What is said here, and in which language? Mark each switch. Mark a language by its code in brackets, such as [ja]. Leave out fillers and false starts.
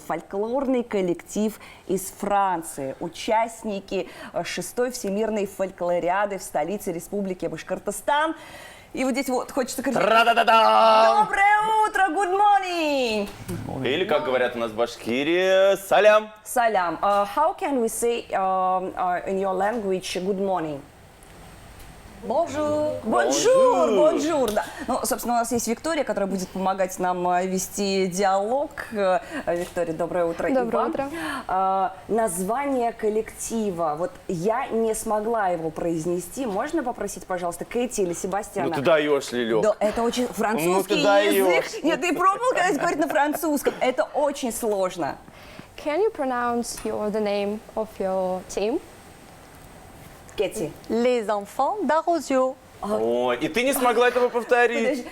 [ru] Фольклорный коллектив из Франции, участники 6-й всемирной фольклориады в столице Республики Башкортостан. И вот здесь вот хочется кричать: доброе утро, [en] good morning! [ru] Или, как говорят у нас в Башкирии, салям. Салям. [en] How can we say in your language good morning? [fr] Bonjour. [ru] Бонжур, бонжур, да. Ну, собственно, у нас есть Виктория, которая будет помогать нам вести диалог. Виктория, доброе утро. Доброе утро. Название коллектива. Вот я не смогла его произнести. Можно попросить, пожалуйста, Кэти или Себастьяна? Ну ты даешь, Лилек. Да, это очень французский язык. Нет, ты пробовал когда-нибудь говорить на французском? Это очень сложно. [en] Can you pronounce the name of your team? [ru] Кэти. [fr] Les enfants d'Arosio. [ru] Ой, и ты не смогла этого повторить.